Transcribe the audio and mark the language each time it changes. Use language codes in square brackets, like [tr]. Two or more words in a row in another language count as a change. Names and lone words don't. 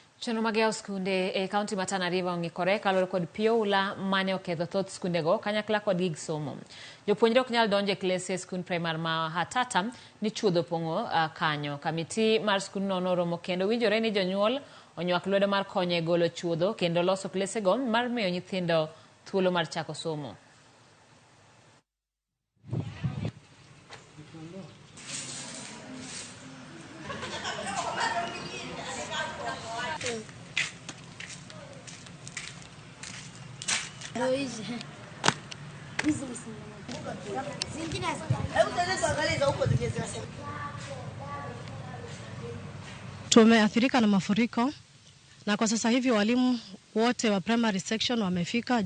[luo] Chenro mag skunde e kaunti ma Tana River ong'ikore kaluwore kod pio ula mane oketho thoth skundego kanyakla kod gig somo. Jopuonjre ok nyal donjo e klese skund primar ma Hatata ni chuodho pong'o kanyo. Kamiti mar skundno noromo kendo winjore ni jonyuol onywak lwedo mar konyo e golo chuodho kendo loso klesego mar miyo nyithindo thuolo mar chako somo. [sw] Tumeathirika na mafuriko na kwa sasa hivi walimu wote wa [en] primary section [sw] wamefika.